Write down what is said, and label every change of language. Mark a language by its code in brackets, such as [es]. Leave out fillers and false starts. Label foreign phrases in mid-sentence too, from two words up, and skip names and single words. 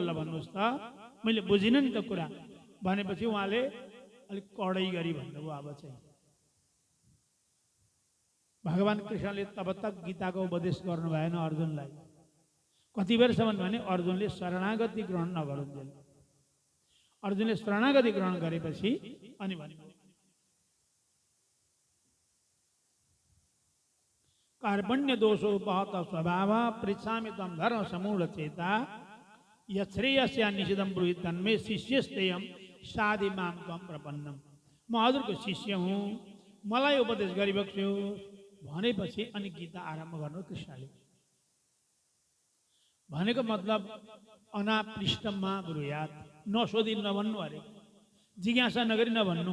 [ne] ल भन्नुहोस् त, मैले बुझिनँ नि त कुरा भनेपछि उहाँले अलिक कडै गरी भन्नुभयो। अब चाहिँ भगवान् कृष्णले [hi] तब तक [ne] गीताको उपदेश गर्नु भएन अर्जुनलाई। कति बेरसम्म भने अर्जुनले शरणागति ग्रहण नगरुन्जेल। अर्जुनले शरणागति ग्रहण गरेपछि अनि भन्नुभयो [sa] कार्पण्य दोषोपहत स्वभाव पृच्छामि त्वं धर्म समूढ चेता यश्रेयस्य निषिद्धं ब्रूहि तन्मे शिष्यस्तेयं साधि मां त्वं प्रपन्नम। [ne] म हजुरको शिष्य हुँ, मलाई उपदेश गरिबक्स्योस् भनेपछि अनि गीता आरम्भ गर्नु कृष्णले। भनेको मतलब [sa] अनापृष्टमा ब्रूयात्, [ne] नसोधी नभन्नु अरे, जिज्ञासा नगरी नभन्नु।